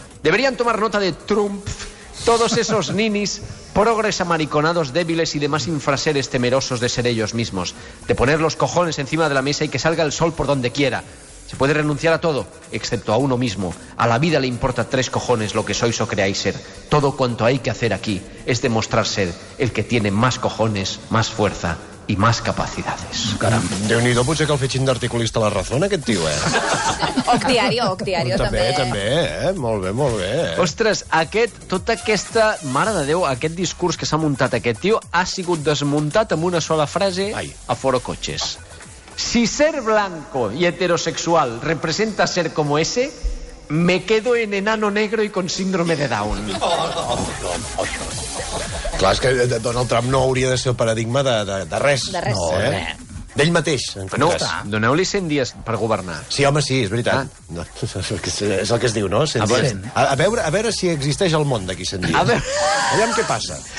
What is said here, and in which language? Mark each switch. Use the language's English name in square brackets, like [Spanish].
[Spanish] Deberían tomar nota de Trump todos esos ninis, progres amariconados, débiles y demás infraseres temerosos de ser ellos mismos, de poner los cojones encima de la mesa y que salga el sol por donde quiera. Se puede renunciar a todo, excepto a uno mismo. A la vida le importa 3 cojones lo que sois o creáis ser. Todo cuanto hay que hacer aquí es demostrar ser el que tiene más cojones, más fuerza i más capacidades. [Catalan] Caram, Déu-n'hi-do, potser que el fetxin d'articulista a la Razón, aquest tio, Oc Diario també. També, molt bé. Ostres, tota aquesta, mare de Déu, aquest discurs que s'ha muntat aquest tio ha sigut desmuntat amb una sola frase a Forocoches. [Spanish] Si ser blanco y heterosexual representa ser como ese, me quedo en enano negro y con síndrome de Down. [Catalan] Clar, és que Donald Trump no hauria de ser el paradigma de res. De res. No, d'ell mateix, en tot cas. Doneu-li 100 dies per governar. Sí, home, sí, és veritat. No, és el que es diu, no? 100 dies. A veure si existeix el món d'aquí 100 dies. Aviam què passa.